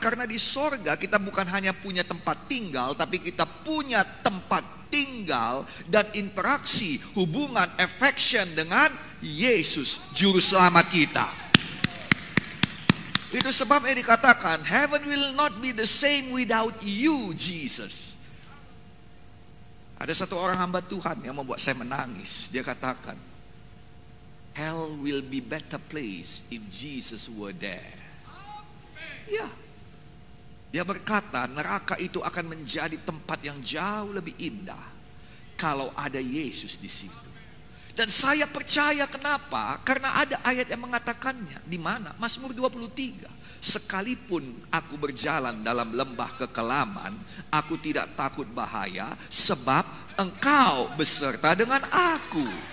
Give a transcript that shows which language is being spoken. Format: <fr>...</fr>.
<id>Karena di sorga kita bukan hanya punya tempat tinggal, tapi kita punya tempat tinggal dan interaksi, hubungan, affection dengan Yesus, Juru Selamat kita. Itu sebabnya dikatakan,</id> <en>heaven will not be the same without you, Jesus.</en> <id>Ada satu orang hamba Tuhan yang membuat saya menangis. Dia katakan,</id> <en>hell will be better place if Jesus were there.</en> <id>Ya, dia berkata neraka itu akan menjadi tempat yang jauh lebih indah kalau ada Yesus di situ. Dan saya percaya kenapa? Karena ada ayat yang mengatakannya. Di mana? Mazmur 23. Sekalipun aku berjalan dalam lembah kekelaman, aku tidak takut bahaya, sebab Engkau beserta dengan aku.</id>